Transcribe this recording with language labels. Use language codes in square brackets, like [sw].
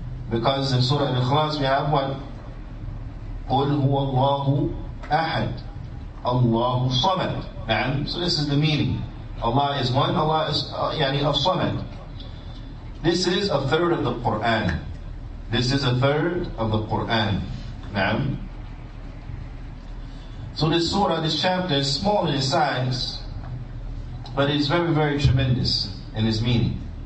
[en] Because in Surah Al-Ikhlas we have what? [ar] قُلْ هُوَ اللَّهُ أَحَدٌ Allahu Samad. [en] And so this is the meaning. Allah is one, Allah is al-Samad. This is a third of the Qur'an. This is a third of the Qur'an. Naam. So this surah, this chapter is small in its size, but it's very, very tremendous in its meaning.